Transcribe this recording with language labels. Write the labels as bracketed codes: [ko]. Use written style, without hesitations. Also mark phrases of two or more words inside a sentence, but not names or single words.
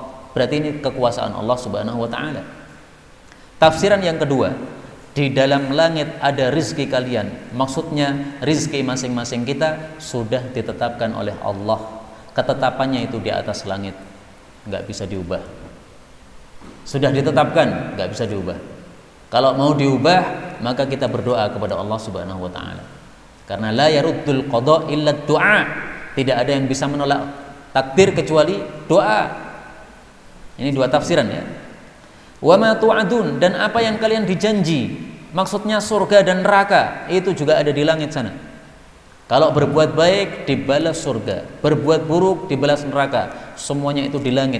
[id] Berarti ini kekuasaan [ar] الله سبحانه وتعالى. [id] Tafsiran yang kedua, di dalam langit ada rizki kalian, maksudnya rizki masing-masing kita sudah ditetapkan oleh Allah. Ketetapannya itu di atas langit, nggak bisa diubah. Sudah ditetapkan, nggak bisa diubah. Kalau mau diubah, maka kita berdoa kepada [ar] الله سبحانه وتعالى. Karena لا يرد القضاء إلا الدعاء. [id] Tidak ada yang bisa menolak takdir kecuali doa. Ini dua tafsiran ya. [ar] وما توعدون, [id] dan apa yang kalian dijanji, maksudnya surga dan neraka, itu juga ada di langit sana. Kalau berbuat baik dibalas surga, berbuat buruk dibalas neraka, semuanya itu di langit.